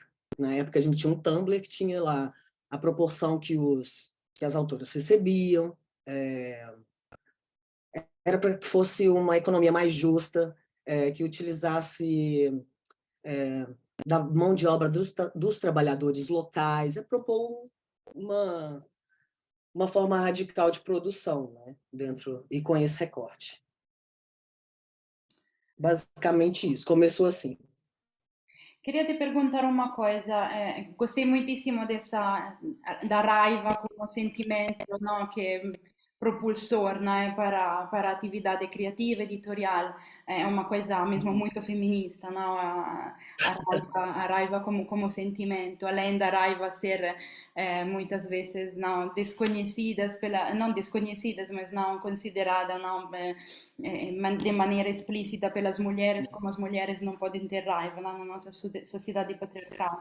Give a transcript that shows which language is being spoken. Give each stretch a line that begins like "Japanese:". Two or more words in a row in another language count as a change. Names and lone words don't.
Portuguese: Na época a gente tinha um Tumblr que tinha lá a proporção que as autoras recebiam, era para que fosse uma economia mais justa, que utilizasse da mão de obra dos trabalhadores locais, é propor uma forma radical de produção, né, dentro e com esse recorte. Basicamente isso, começou assim.
Italian: Queria te perguntare una cosa,
Portuguese: gostei muitissimo da raiva como sentimento, no, que propulsor, né, para a atividade criativa, editorial. É uma coisa mesmo muito feminista, não? A raiva como sentimento, além da raiva ser muitas vezes não desconhecidas não desconhecidas, mas não considerada não de maneira explícita pelas mulheres, como as mulheres não podem ter raiva na nossa sociedade patriarcal.